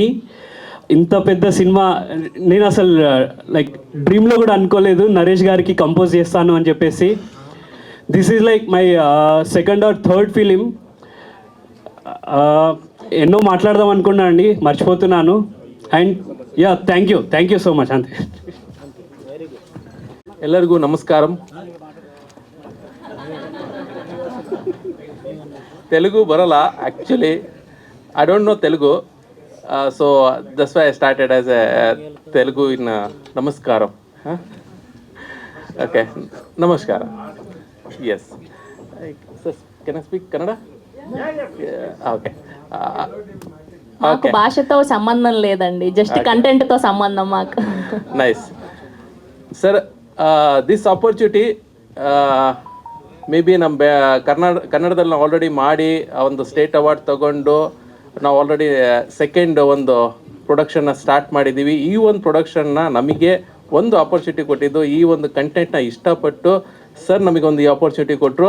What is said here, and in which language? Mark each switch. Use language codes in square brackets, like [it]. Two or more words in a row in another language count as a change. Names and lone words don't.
[te] ఇంత పెద్ద సినిమా నేను అసలు [en] like dreamలో [te] కూడా అనుకోలేదు నరేష్ గారికి కంపోజ్ చేస్తాను అని చెప్పేసి. [en] this is like my second or third film. [te] ఎన్నో మాట్లాడదాం అనుకున్నా అండి, మర్చిపోతున్నాను. [en] and ya thank you so much. [te] అంతే. [kn] ಎಲ್ಲರಿಗೂ ನಮಸ್ಕಾರಂ. ತೆಲುಗು ಬರಲ್ಲ ಆ್ಯಕ್ಚುಲಿ, [en] I don't know Telugu, so that's why I started as a Telugu in namaskaram. [kn] ಓಕೆ, ನಮಸ್ಕಾರ. ಎಸ್, [en] can I speak Kannada? [te] ఓకే. మాకు భాషతో సంబంధం లేదండి, [en] just contentతో [te] సంబంధం మాకు. [kn] ನೈಸ್ ಸರ್. [en] this opportunity may be [kn] ನಮ್ಮ ಕನ್ನಡದಲ್ಲಿ ನಾವು ಆಲ್ರೆಡಿ ಮಾಡಿ ಒಂದು [en] state award [kn] ತಗೊಂಡು ನಾವು ಆಲ್ರೆಡಿ ಸೆಕೆಂಡ್ ಒಂದು ಪ್ರೊಡಕ್ಷನ್ನ ಸ್ಟಾರ್ಟ್ ಮಾಡಿದ್ದೀವಿ. ಈ ಒಂದು ಪ್ರೊಡಕ್ಷನ್ನ ನಮಗೆ ಒಂದು ಆಪರ್ಚುನಿಟಿ ಕೊಟ್ಟಿದ್ದು, ಈ ಒಂದು ಕಂಟೆಂಟ್ನ ಇಷ್ಟಪಟ್ಟು ಸರ್ ನಮಗೊಂದು ಈ ಆಪರ್ಚುನಿಟಿ ಕೊಟ್ಟರು.